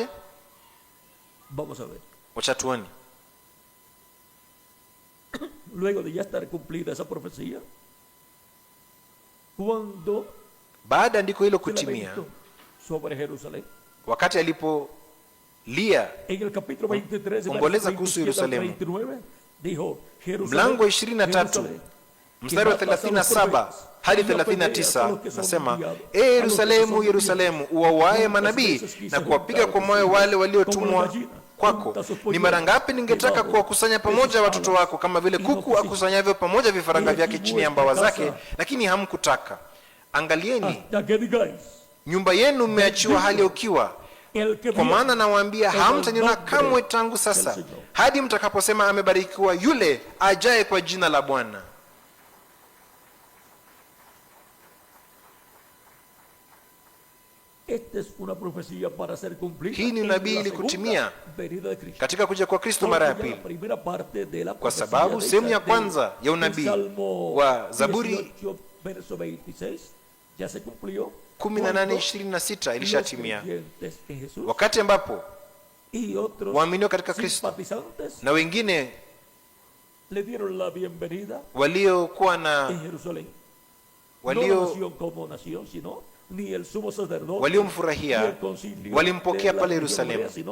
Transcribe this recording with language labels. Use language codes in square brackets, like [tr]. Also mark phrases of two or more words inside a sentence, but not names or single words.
[es] Vamos a ver. [sw] Wacha tuone. [es] Luego de ya estar cumplida esa profecía, cuando [sw] Baada andiko hilo [es] se [sw] kutimia, [es] lamentó sobre Jerusalén, [sw] wakati alipolia [es] en el capítulo 23, [sw] omboleza [es] versos [sw] kuhusu [es] 27 al [sw] Yerusalemu, [es] 39, dijo, Jerusalén, [sw] mlango 23 [es] Jerusalén, [sw] mstari wa 37 hadi 39 nasema, Yerusalemu, Yerusalemu, uwauaye manabii na kuwapiga kwa mawe wale waliotumwa kwako, ni mara ngapi ningetaka kuwakusanya pamoja watoto wako kama vile kuku akusanyavyo pamoja vifaranga vyake chini ya mbawa zake, lakini hamkutaka. Angalieni, nyumba yenu mmeachiwa hali ya ukiwa. Kwa maana nawaambia, hamtaniona kamwe tangu sasa hadi mtakaposema, amebarikiwa yule ajaye kwa jina la Bwana. [es] Esta es una profecía para ser cumplida. [sw] Hii ni unabii ili kutimia katika kuja kwa Kristo mara ya pili, kwa sababu sehemu ya kwanza ya unabii wa Zaburi 18:26 ilishatimia, wakati ambapo waaminio katika Kristo na wengine waliokuwa na waliomfurahia walimpokea pale Yerusalemu.